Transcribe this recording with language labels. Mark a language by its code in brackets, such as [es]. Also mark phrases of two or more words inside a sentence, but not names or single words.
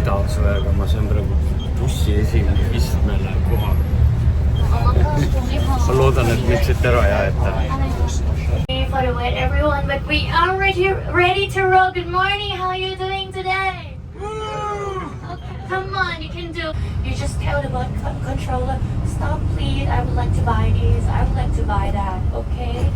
[et] kaasõega, ma saan praegu bussi esimene istmele kohale. Ma loodan, et mind siit ära ei aeta. [en] For the wait, everyone, but we are ready to roll. Good morning, how are you doing today? Okay, come on, you can do. You just tell the controller, stop please, I would like to buy this, I would like to buy that, okay?